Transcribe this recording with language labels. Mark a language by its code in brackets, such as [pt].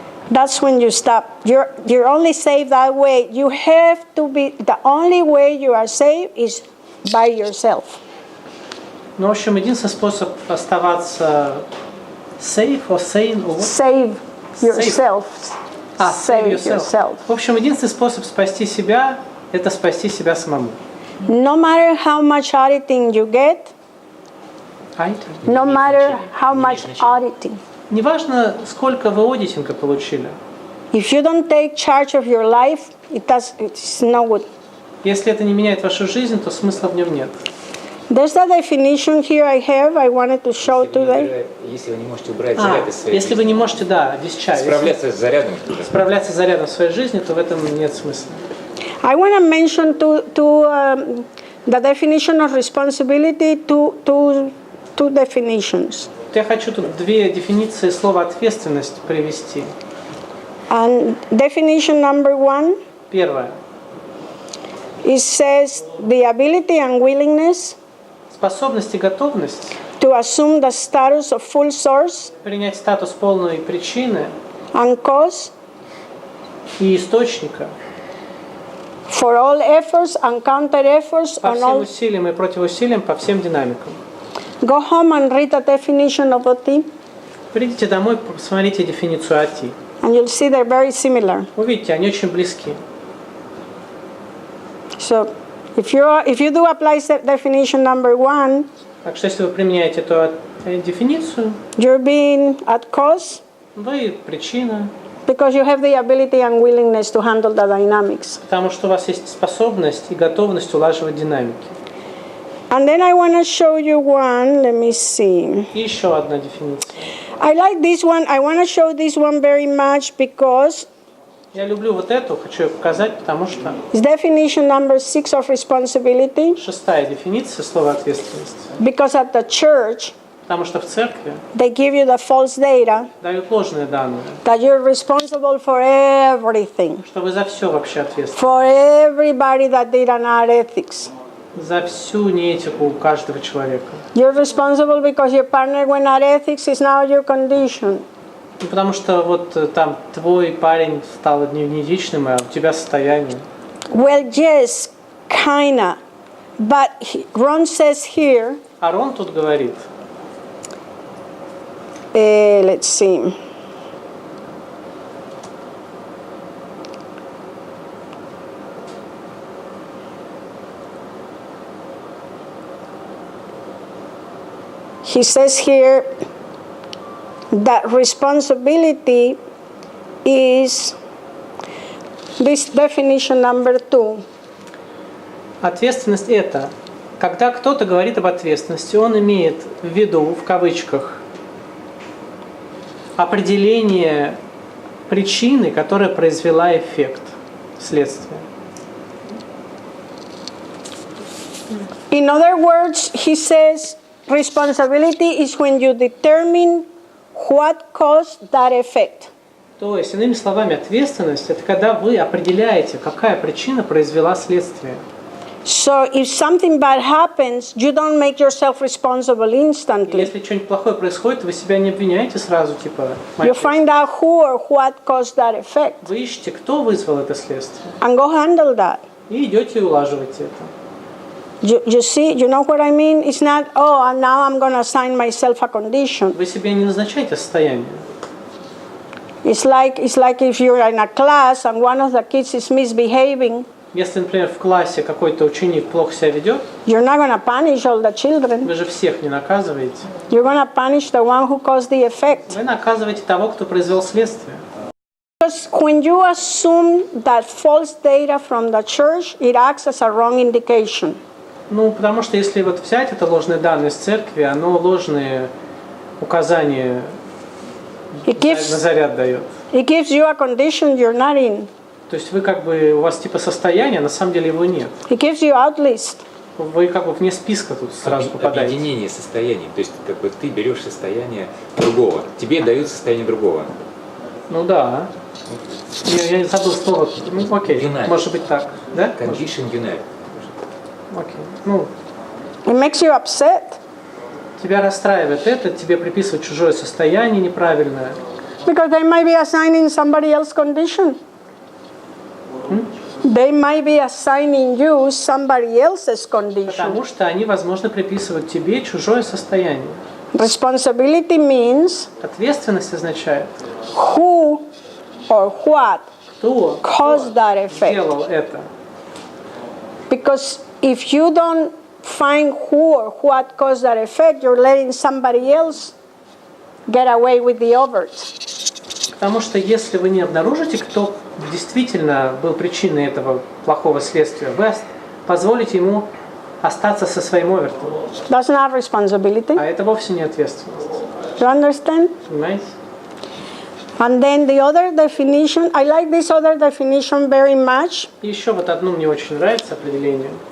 [en] That's when you stop. You're only safe that way. You have to be, the only way you are safe is by yourself. [ru] Ну, в общем, единственный способ оставаться [en] safe or sane, or what? Save yourself. Save yourself. [ru] В общем, единственный способ спасти себя – это спасти себя самому. [en] No matter how much auditing you get, no matter how much auditing. [ru] Неважно, сколько вы аудитинга получили. [en] If you don't take charge of your life, it's no good. [ru] Если это не меняет вашу жизнь, то смысла в нем нет. [en] There's a definition here I wanted to show today. [ru] Если вы не можете убрать заряд из своей если вы не можете, discharge, справляться с зарядом в своей жизни, то в этом нет смысла. [en] I want to mention the definition of responsibility, two definitions. [ru] Я хочу тут две дефиниции слова ответственность привести. [en] And definition number one. [ru] Первое. [en] It says the ability and willingness. [ru] Способность и готовность. [en] To assume the status of full source. [ru] Принять статус полной причины. [en] And cause. [ru] И источника. [en] For all efforts and counter efforts [ru] по [en] on [ru] всем [en] all. [ru] усилиям и противоусилиям, по всем динамикам. [en] Go home and read the definition of OT. [ru] Придите домой, посмотрите дефиницию OT. [en] And you'll see they're very similar. [ru] Увидите, они очень близки. [en] So, if you do apply definition number one, [ru] так что если вы применяете эту дефиницию, [en] you're being at cause. [ru] Вы причина. [en] Because you have the ability and willingness to handle the dynamics. [ru] Потому что у вас есть способность и готовность улаживать динамики. [en] And then I want to show you one. Let me see. [ru] И еще одна дефиниция. [en] I like this one. I want to show this one very much because [ru] я люблю вот эту, хочу ее показать, потому что [en] it's definition number 6 of responsibility. [ru] Шестая дефиниция слова ответственность. [en] Because at the church, [ru] потому что в церкви [en] they give you the false data. [ru] Дают ложные данные. [en] That you're responsible for everything. [ru] Что вы за все вообще ответственны. [en] For everybody that did an art ethics. [ru] За всю неэтику каждого человека. [en] You're responsible because your partner went art ethics is now your condition. [ru] Потому что вот там твой парень стал неэтичным, а у тебя состояние. [en] Well, yes, kinda. But Ron says here, [ru] А Рон тут говорит, [en] let's see. He says here that responsibility is this definition number 2. [ru] ответственность это, когда кто-то говорит об ответственности, он имеет в виду, в кавычках, определение причины, которая произвела эффект, следствие. [en] In other words, he says responsibility is when you determine what caused that effect. [ru] То есть, иными словами, ответственность – это когда вы определяете, какая причина произвела следствие. [en] So if something bad happens, you don't make yourself responsible instantly. [ru] Если что-нибудь плохое происходит, вы себя не обвиняете сразу, типа. [en] You find out who or what caused that effect. [ru] Вы ищете, кто вызвал это следствие. [en] And go handle that. [ru] И идете и улаживаете это. [en] You see, you know what I mean? It's not, oh, and now I'm going to assign myself a condition. [ru] Вы себе не назначаете состояние. [en] It's like if you're in a class and one of the kids is misbehaving. [ru] Если, например, в классе какой-то ученик плохо себя ведет, [en] you're not going to punish all the children. [ru] Вы же всех не наказываете. [en] You're going to punish the one who caused the effect. [ru] Вы наказываете того, кто произвел следствие. [en] Because when you assume that false data from the church, it acts as a wrong indication. [ru] Ну, потому что если вот взять это ложные данные с церкви, оно ложные указания на заряд дает. [en] It gives you a condition you're not in. [ru] То есть вы как бы, у вас типа состояние, а на самом деле его нет. [en] It gives you out list. [ru] Вы как бы вне списка тут сразу попадаете. Объединение состояний, то есть как бы ты берешь состояние другого, тебе дают состояние другого. Ну да. Я не забыл слово. Ну окей, [en] Unite. [ru] Может быть так, да? [en] Condition unite. [ru] Окей. Ну. [en] It makes you upset. [ru] Тебя расстраивает это, тебе приписывают чужое состояние неправильное. [en] Because they might be assigning somebody else's condition. They might be assigning you somebody else's condition. [ru] Потому что они, возможно, приписывают тебе чужое состояние. [en] Responsibility means [ru] ответственность означает [en] who or what [ru] кто [en] caused that effect. [ru] Сделал это. [en] Because if you don't find who or what caused that effect, you're letting somebody else get away with the overt. [ru] Потому что если вы не обнаружите, кто действительно был причиной этого плохого следствия, вы позволите ему остаться со своим овертом. [en] That's not responsibility. [ru] А это вовсе не ответственность. [en] You understand? [ru] Понимаете? [en] And then the other definition, I like this other definition very much. [ru] И еще вот одно мне очень нравится определение.